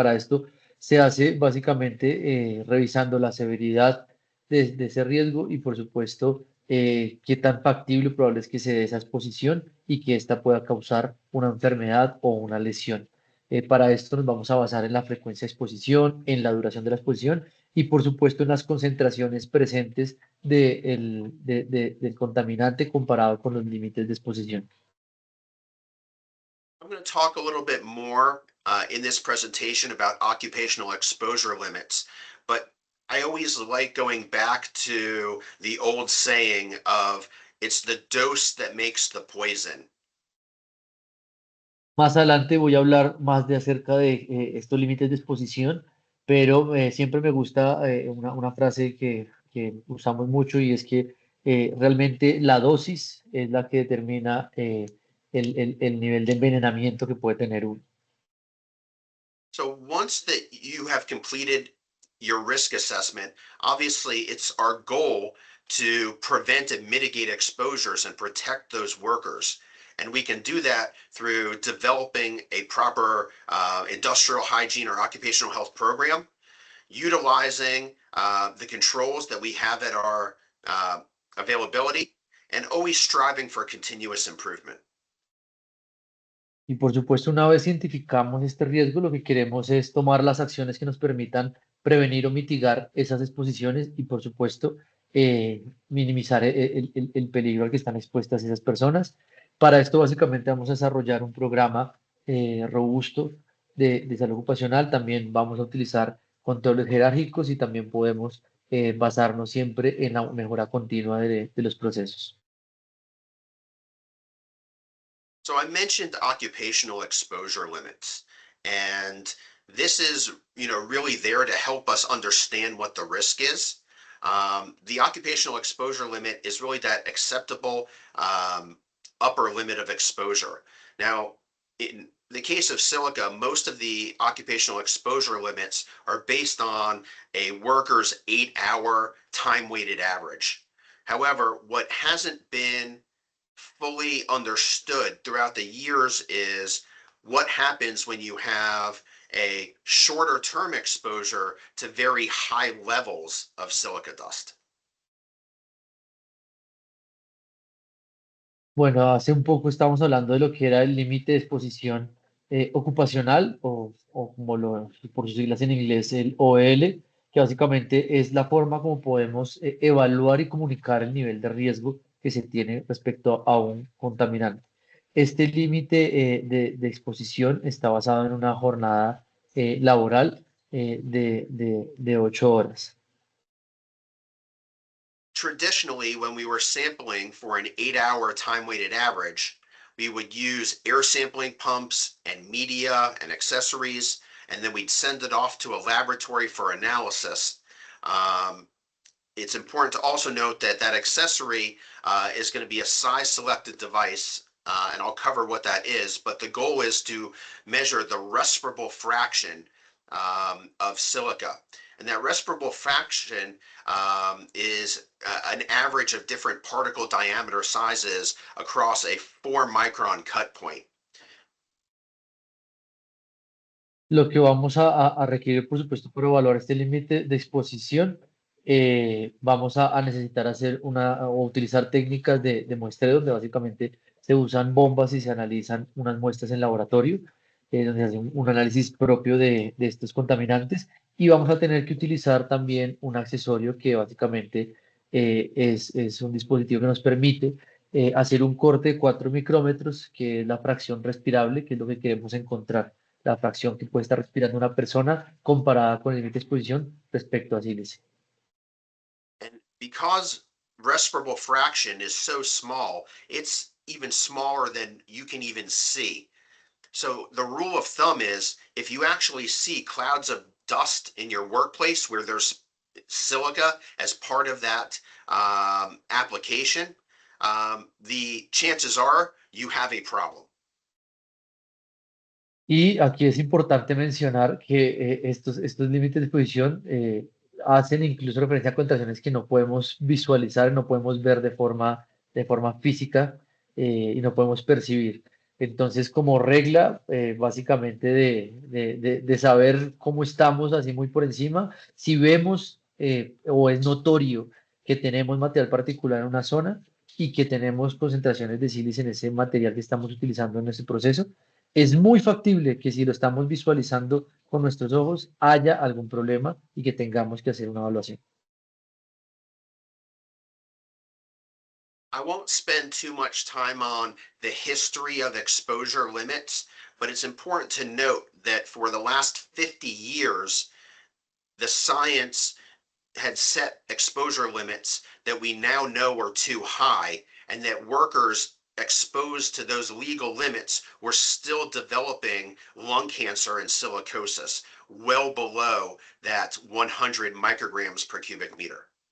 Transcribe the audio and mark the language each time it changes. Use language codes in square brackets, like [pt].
[es] Para esto se hace básicamente revisando la severidad de ese riesgo y, por supuesto, qué tan factible o probable es que se dé esa exposición y que ésta pueda causar una enfermedad o una lesión. Para esto nos vamos a basar en la frecuencia de exposición, en la duración de la exposición y por supuesto en las concentraciones presentes del contaminante comparado con los límites de exposición. [en] I'm going to talk a little bit more in this presentation about occupational exposure limits, but I always like going back to the old saying of it's the dose that makes the poison. [es] Más adelante voy a hablar más de acerca de estos límites de exposición, pero siempre me gusta una frase que usamos mucho y es que realmente la dosis es la que determina el nivel de envenenamiento que puede tener uno. [en] So once that you have completed your risk assessment, obviously it's our goal to prevent and mitigate exposures and protect those workers. And we can do that through developing a proper industrial hygiene or occupational health program, utilizing the controls that we have at our availability, and always striving for continuous improvement. [es] Y por supuesto, una vez identificamos este riesgo, lo que queremos es tomar las acciones que nos permitan prevenir o mitigar esas exposiciones y, por supuesto, minimizar el peligro al que están expuestas esas personas. Para esto, básicamente, vamos a desarrollar un programa robusto de salud ocupacional. También vamos a utilizar controles jerárquicos y también podemos basarnos siempre en la mejora continua de los procesos. [en] So I mentioned occupational exposure limits, and this is, really there to help us understand what the risk is. The occupational exposure limit is really that acceptable upper limit of exposure. Now, in the case of silica, most of the occupational exposure limits are based on a worker's 8-hour time-weighted average. However, what hasn't been fully understood throughout the years is what happens when you have a shorter term exposure to very high levels of silica dust. [es] Bueno, hace un poco estábamos hablando de lo que era el límite de exposición ocupacional o como por sus siglas en inglés, el OL, que básicamente es la forma como podemos evaluar y comunicar el nivel de riesgo que se tiene respecto a un contaminante. Este límite de exposición está basado en una jornada laboral de 8 horas. [en] Traditionally, when we were sampling for an 8-hour time weighted average, we would use air sampling pumps and media and accessories, and then we'd send it off to a laboratory for analysis. It's important to also note that that accessory is going to be a size selected device, and I'll cover what that is, but the goal is to measure the respirable fraction of silica. And that respirable fraction is an average of different particle diameter sizes across a 4-micron cut point. [es] Lo que vamos a requerir, por supuesto, para evaluar este límite de exposición, vamos a necesitar hacer o utilizar técnicas de muestreo, donde básicamente se usan bombas y se analizan unas muestras en laboratorio, donde se hace un análisis propio de estos contaminantes. Y vamos a tener que utilizar también un accesorio que básicamente es un dispositivo que nos permite hacer un corte de 4 micrómetros, que es la fracción respirable, que es lo que queremos encontrar, la fracción que puede estar respirando una persona comparada con el límite de exposición respecto a sílice. [en] And because respirable fraction is so small, it's even smaller than you can even see. So the rule of thumb is if you actually see clouds of dust in your workplace where there's silica as part of that application, the chances are you have a problem. [es] Y aquí es importante mencionar que estos límites de exposición hacen incluso referencia a concentraciones que no podemos visualizar, no podemos ver de forma física y no podemos percibir. Entonces, como regla, básicamente de saber cómo estamos así muy por encima, si vemos o es notorio que tenemos material particular en una zona y que tenemos concentraciones de sílice en ese material que estamos utilizando en ese proceso, es muy factible que si lo estamos visualizando con nuestros ojos haya algún problema y que tengamos que hacer una evaluación. [en] I won't spend too much time on the history of exposure limits, but it's important to note that for the last 50 years, the science had set exposure limits that we now know are too high, and that workers exposed to those legal limits were still developing lung cancer and silicosis, well below that 100 micrograms per cubic meter.